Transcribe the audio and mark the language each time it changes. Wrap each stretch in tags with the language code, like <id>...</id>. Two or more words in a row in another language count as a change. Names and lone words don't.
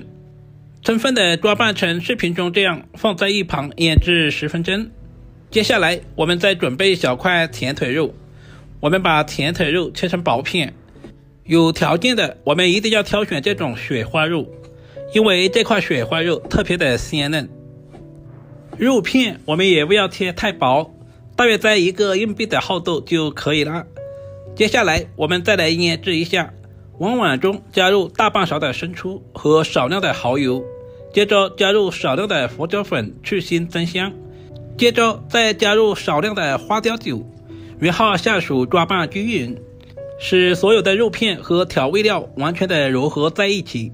<zh>充分的抓拌成视頻中這樣，放在一旁醃制10分鐘。接下來我們再準備小塊甜腿肉，我們把甜腿肉切成薄片。有條件的我們一定要挑選這種雪花肉，因為這塊雪花肉特別的鮮嫩。肉片我們也不要切太薄，大約在1個硬幣的厚度就可以了。接下來我們再來醃制一下，往碗中加入大半勺的生抽和少量的蠔油，接着加入少量的胡椒粉去腥增香，接着再加入少量的花雕酒，然後下手抓拌均勻，使所有的肉片和調味料完全的揉合在一起。</zh>